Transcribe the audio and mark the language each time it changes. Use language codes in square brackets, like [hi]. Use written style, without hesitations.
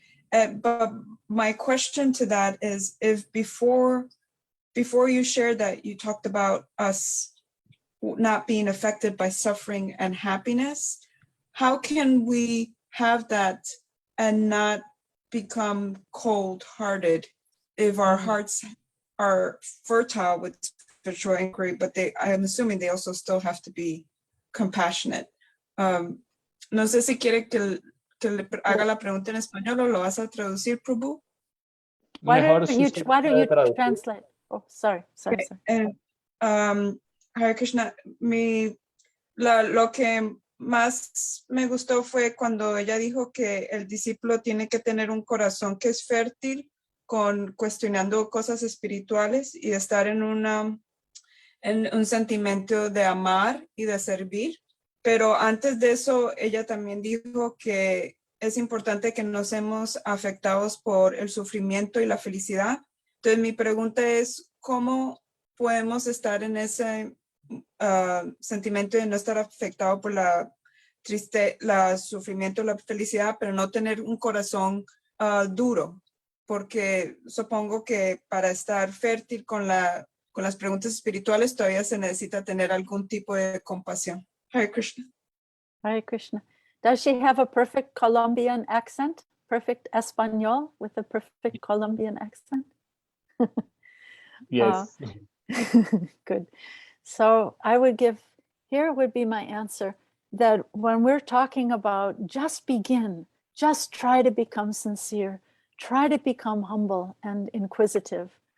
[en] But my question to that is, if before you shared that, you talked about us not being affected by suffering and happiness, how can we have that and not become cold-hearted if our hearts are fertile with spiritual inquiry, but I'm assuming they also still have to be compassionate. [es] No sé si quiere que le haga la pregunta en español o lo vas a traducir, Prabhu. [en] Why don't you translate? Oh, sorry. [es] Hare Krishna, lo que más me gustó fue cuando ella dijo que el discípulo tiene que tener un corazón que es fértil, cuestionando cosas espirituales y de estar en un sentimiento de amar y de servir. Pero antes de eso, ella también dijo que es importante que no seamos afectados por el sufrimiento y la felicidad. Entonces mi pregunta es, ¿cómo podemos estar en ese sentimiento de no estar afectado por la sufrimiento, la felicidad, pero no tener un corazón duro porque supongo que para estar fértil con las preguntas espirituales todavía se necesita tener algún tipo de compasión. Hare Krishna. Hare Krishna. [en] Does she have a perfect Colombian accent? Perfect Español with a perfect Colombian accent? Yes. Good. So I would give, here would be my answer, that when we're talking about just begin, just try to become sincere, try to become humble and inquisitive.